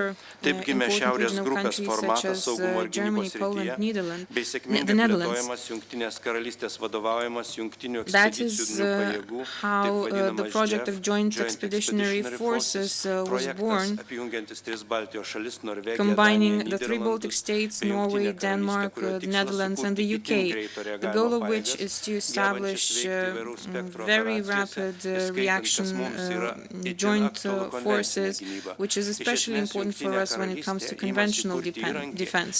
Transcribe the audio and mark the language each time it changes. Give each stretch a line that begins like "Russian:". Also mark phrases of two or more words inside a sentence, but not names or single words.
Lithuanian: Taip gimė šiaurės grupės formatas saugumo ir gynybos srityje, bei sėkmingai plėtojamas Jungtinės karalystės vadovaujamas Jungtinių ekspedicijų pajėgų, taip vadinamas Joint Expeditionary Forces projektas, apjungiantis 3 Baltijos šalis, Norvegiją,
English: combining
Lithuanian: Daniją,
English: the 3 Baltic states, Norway, Denmark, the Netherlands and the UK, the goal of which is to establish very rapid reaction joint forces, which is especially important for us when it comes to conventional defense.